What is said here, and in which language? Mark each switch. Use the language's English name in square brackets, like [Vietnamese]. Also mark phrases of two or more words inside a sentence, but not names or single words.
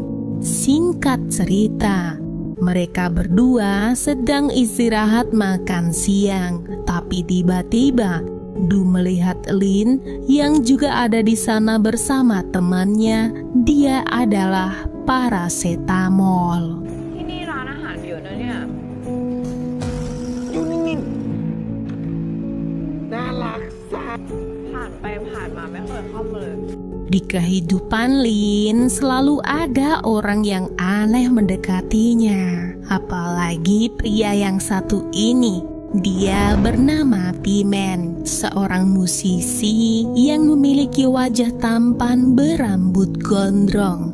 [Indonesian] Singkat cerita, mereka berdua sedang istirahat makan siang, tapi tiba-tiba Du melihat Lin yang juga ada di sana bersama temannya. Dia adalah paracetamol. [Thai] ที่นี่ร้านอาหารเยอะนะเนี่ย อยู่นิ่ง น่ารักสัส ผ่านไปผ่านมาไม่เคยเข้ามาเลย [Indonesian] Di kehidupan Lin selalu ada orang yang aneh mendekatinya, apalagi pria yang satu ini. Dia bernama Pimen, seorang musisi yang memiliki wajah tampan berambut gondrong.